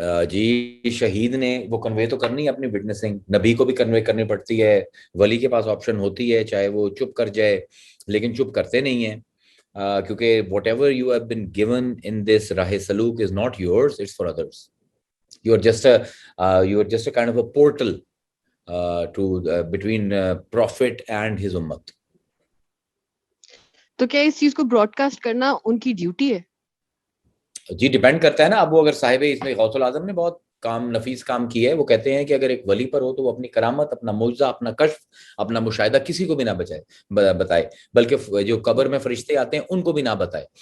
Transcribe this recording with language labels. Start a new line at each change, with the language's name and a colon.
Urdu: جی شہید نے وہ کنوے تو کرنی ہے اپنی وٹنسنگ، نبی کو بھی کنوے کرنی پڑتی ہے، ولی کے پاس آپشن ہوتی ہے چاہے وہ چپ کر جائے، لیکن چپ کرتے نہیں ہیں کیونکہ
English: Whatever you have been given in this راہ سلوک is not yours, it's for others. You are just a kind of a portal to between prophet and his ummat.
Urdu: تو کیا اس چیز کو براڈ کاسٹ کرنا ان کی ڈیوٹی ہے؟ جی ڈیپینڈ کرتا ہے نا. اب وہ اگر صاحب اس میں غوث العظم نے بہت نفیس کام کیا ہے. وہ کہتے ہیں کہ اگر ایک ولی پر ہو تو وہ اپنی کرامت، اپنا معجزہ، اپنا کشف، اپنا مشاہدہ کسی کو بھی نہ بتائے، بلکہ جو قبر میں فرشتے آتے ہیں ان کو بھی نہ بتائے.